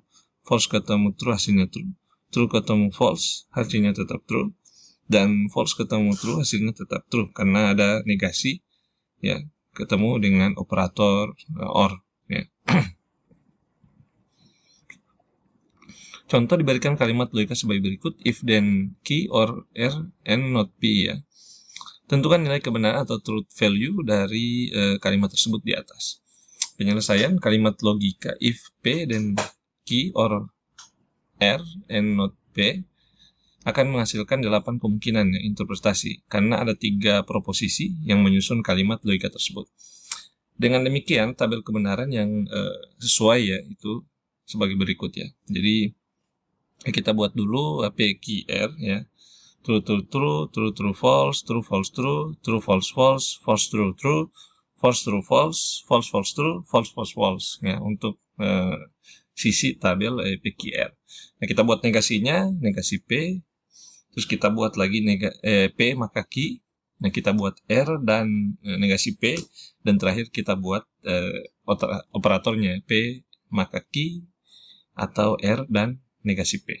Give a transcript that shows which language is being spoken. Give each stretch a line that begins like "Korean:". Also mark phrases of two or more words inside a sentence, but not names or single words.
Indonesian: False ketemu true hasilnya true. True ketemu false hasilnya tetap true. Dan false ketemu true hasilnya tetap true karena ada negasi ya, ketemu dengan operator or ya. Contoh diberikan kalimat logika sebagai berikut.
English: If then Q or R and not P ya.
Indonesian: Tentukan nilai kebenaran atau
English: truth value
Indonesian: dari kalimat tersebut di atas. Penyelesaian kalimat logika if P dan
English: Q or R and not P
Indonesian: akan menghasilkan 8 kemungkinan ya, interpretasi, karena ada 3 proposisi yang menyusun kalimat logika tersebut. Dengan demikian, tabel kebenaran yang sesuai ya, itu sebagai berikut ya. Jadi, kita buat dulu PQR ya.
English: True, true, true, true, true, false, true, false, true, true, false, false, false, true, true, false, true, false, false, false, true, false, false, false.
Indonesian: Ya, untuk sisi tabel PQR. Nah, kita buat negasinya, negasi P. Terus kita buat lagi P maka Q. Nah, kita buat R dan negasi P. Dan terakhir kita buat operatornya P maka Q atau R dan negasi P.